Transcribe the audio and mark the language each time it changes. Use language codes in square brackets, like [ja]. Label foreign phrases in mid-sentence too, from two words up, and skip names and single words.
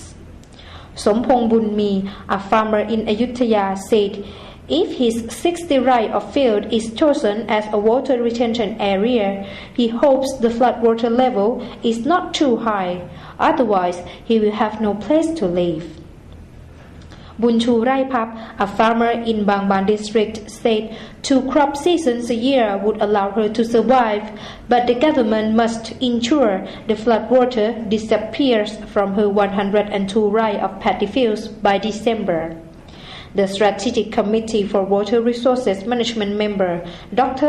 [en] Sompong Bunmi, a farmer in Ayutthaya, said if his 60 rai of field is chosen as a water retention area, he hopes the flood water level is not too high, otherwise he will have no place to live. Bunchu Raipap, a farmer in Bangban district, said 2 crop seasons a year would allow her to survive, but the government must ensure the flood water disappears from her 102 rai of paddy fields by December. The Strategic Committee for Water Resources Management member, Dr.